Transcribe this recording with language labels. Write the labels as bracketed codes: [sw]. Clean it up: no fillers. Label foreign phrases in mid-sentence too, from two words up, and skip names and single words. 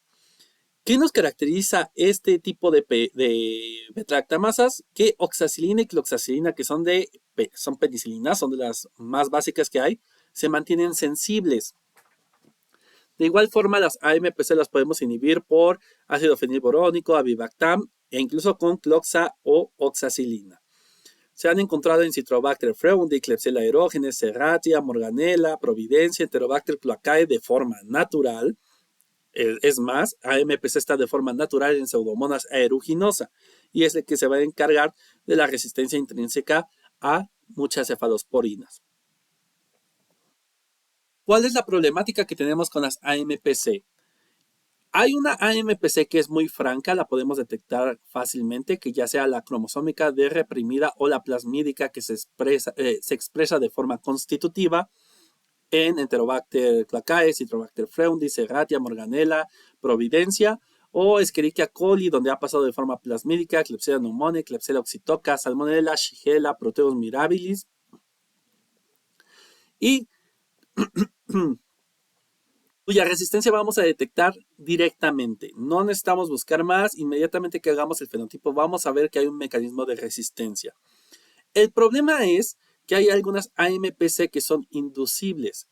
[es] ¿Qué nos caracteriza este tipo de beta-lactamasas? Que oxacilina y cloxacilina, que son penicilinas, son de las más básicas que hay, se mantienen sensibles. De igual forma, las AMPC las podemos inhibir por ácido fenilborónico, avibactam e incluso con cloxa o oxacilina. Se han encontrado en Citrobacter freundi, Klebsiella aerogenes, Serratia, Morganella, Providencia, Enterobacter cloacae de forma natural. Es más, AMPC está de forma natural en Pseudomonas aeruginosa y es el que se va a encargar de la resistencia intrínseca a muchas cefalosporinas. ¿Cuál es la problemática que tenemos con las AMPC? Hay una AMPC que es muy franca, la podemos detectar fácilmente, que ya sea la cromosómica D reprimida o la plasmídica que se expresa de forma constitutiva en Enterobacter cloacae, Citrobacter freundi, Serratia, Morganella, Providencia o Escherichia coli, donde ha pasado de forma plasmídica, Klebsiella pneumoniae, Klebsiella oxytoca, Salmonella, Shigella, Proteus mirabilis y cuya resistencia vamos a detectar directamente. No necesitamos buscar más. Inmediatamente que hagamos el fenotipo vamos a ver que hay un mecanismo de resistencia. El problema es que hay algunas AMPC que son inducibles.